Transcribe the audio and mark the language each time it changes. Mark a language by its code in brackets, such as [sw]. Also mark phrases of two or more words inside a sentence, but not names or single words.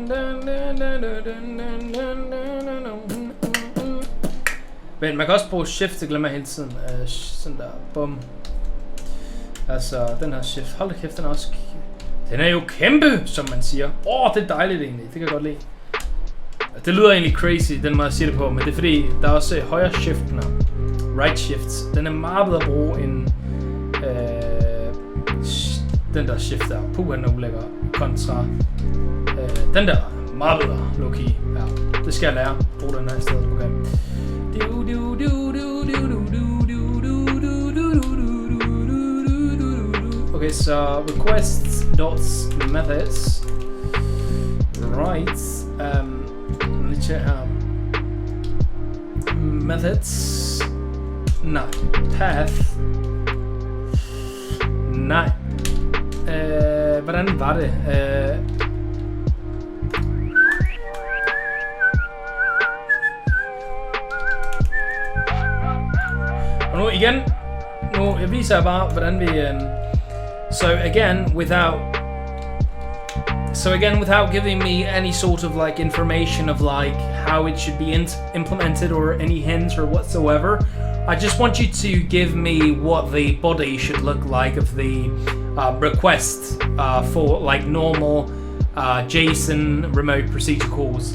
[da] Men man kan også bruge shift, det glemmer jeg hele tiden. Sådan der, bum. Altså, den her shift, hold da kæft, den er også... Den er jo kæmpe, som man siger. Det er dejligt egentlig, det kan jeg godt lide. Det lyder egentlig crazy, den måde jeg siger det på, men det er fordi, der er også højre shift her. [en] Right shift. [da] Den er meget bedre at bruge end den der shift der. Den er ulækker kontra den der. Meget bedre, low-key. Ja, det skal jeg lære. Brug den her i stedet, okay. [en] Okay, so request dots methods. Right. Let's check methods. [da] Nej. Path. Nej. Hvordan var det? Og nu igen, jeg viser bare, hvordan vi... [en] So again, without giving me any sort of like information of like how it should be implemented or any hints or whatsoever, I just want you to give me what the body should look like of the request for like normal JSON remote procedure calls.